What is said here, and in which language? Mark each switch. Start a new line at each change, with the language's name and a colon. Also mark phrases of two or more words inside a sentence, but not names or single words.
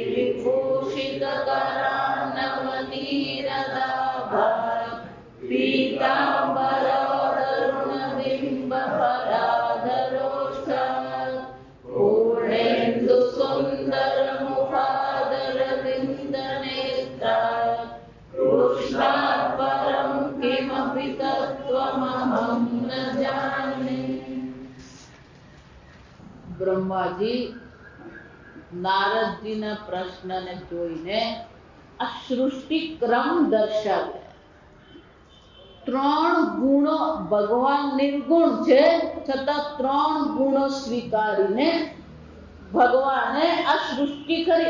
Sanskrit: विभूषितकरान्नवनीरदाभात् पीताम्बरतरुणबिम्बफलाधरोष्ठात् पूर्णेन्दुसुन्दरमुखादरविन्दनेत्रात् कृष्णात् परं किमपि तत्त्वमहं न जाने।
Gujarati: બ્રહ્માજી નારદજીના પ્રશ્નને જોઈને આ સૃષ્ટિ ક્રમ દર્શાવે. ત્રણ ગુણો ભગવાન નિર્ગુણ છે છતાં ત્રણ ગુણો સ્વીકારીને ભગવાને આ સૃષ્ટિ કરી.